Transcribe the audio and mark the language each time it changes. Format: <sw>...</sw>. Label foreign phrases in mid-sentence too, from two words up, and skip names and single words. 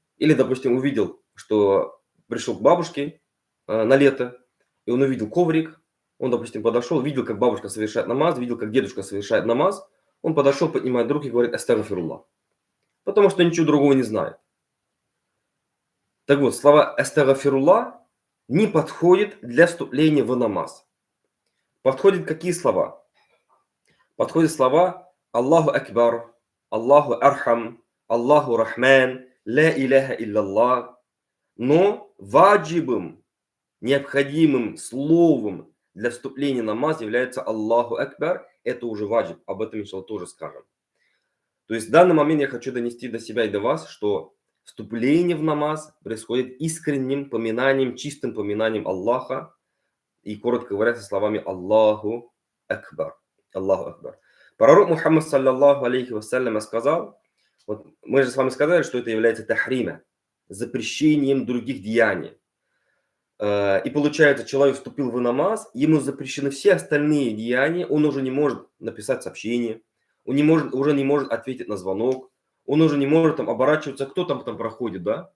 <ru>Или, допустим, увидел, что пришел к бабушке на лето, и он увидел коврик, он, допустим, подошел, видел, как бабушка совершает намаз, видел, как дедушка совершает намаз, он подошел, поднимает руки и говорит астагфирулла. Потому что ничего другого не знает. Так вот, слова астагфирулла не подходят для вступления в намаз. Подходят какие слова? Подходят слова</ru> <ar>الله أكبر، الله أرحم، الله رحمن، لا إله إلا الله.</ar> <ru>Но ваджибым, необходимым словом для вступления в намаз является</ru> <ar>الله أكبر.</ar> <ru>Это уже ваджиб. Об этом, иншаллах, тоже скажем. То есть в данный момент я хочу донести до себя и до вас, что вступление в намаз происходит искренним поминанием, чистым поминанием Аллаха. И, коротко говоря, со словами</ru> <ar>الله أكبر. الله أكبر. Пророк Мухаммад, صلى الله عليه وسلم,</ar> <ru>сказал, вот мы же с вами сказали, что это является тахрима, запрещением других деяний. И получается, человек вступил в намаз, ему запрещены все остальные деяния, он уже не может написать сообщение, он уже не может ответить на звонок, он уже не может там оборачиваться, кто там проходит, да?</ru>